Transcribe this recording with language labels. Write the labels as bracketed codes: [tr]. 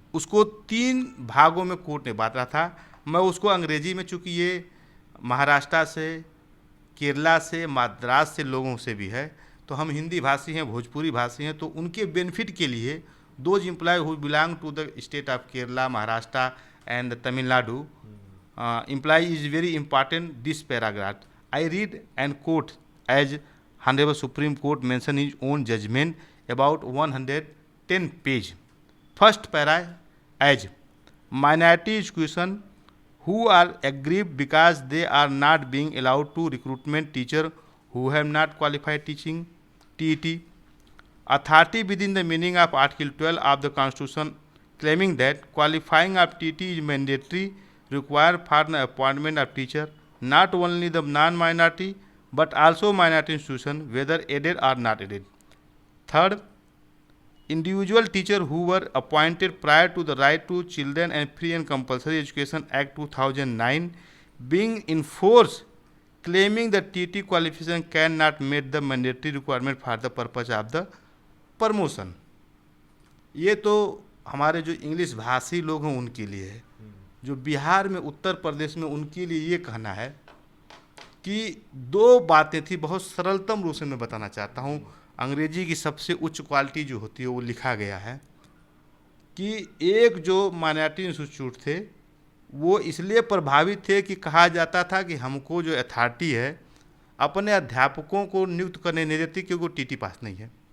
[hi] उसको 3 भागों में कोर्ट ने बांटा था। मैं उसको अंग्रेजी में, चूँकि ये महाराष्ट्र से, केरला से, मद्रास से लोगों से भी है, तो हम हिंदी भाषी हैं, भोजपुरी भाषी हैं, तो उनके बेनिफिट के लिए [en] Those employ who belong to the state of Kerala, Maharashtra and Tamil Nadu employ is very important this paragraph I read and quote as Honorable Supreme Court mention his own judgment about 110 page. First para as minority education who are aggrieved because they are not being allowed to recruitment teacher who have not qualified teaching TET. Authority within the meaning of Article 12 of the Constitution claiming that qualifying of TET is mandatory required for the appointment of teacher, not only the non-minority but also minority institution whether aided or not aided. Third, individual teacher who were appointed prior to the Right to Children and Free and Compulsory Education Act 2009 being enforced, claiming that TT qualification cannot meet the mandatory requirement for the purpose of the promotion. [hi] ये तो हमारे जो English भाषी लोग हैं उनके लिए है। जो बिहार में, उत्तर प्रदेश में, उनके लिए ये कहना है कि 2 बातें थी, बहुत सरलतम रूप से मैं बताना चाहता हूँ। अंग्रेजी की सबसे उच्च क्वालिटी जो होती है वो लिखा गया है कि एक जो माइनॉरिटी इंस्टीट्यूट थे वो इसलिए प्रभावित थे कि कहा जाता था कि हमको जो अथॉरिटी है अपने अध्यापकों को नियुक्त करने नहीं देती क्योंकि वो टीटी पास नहीं है।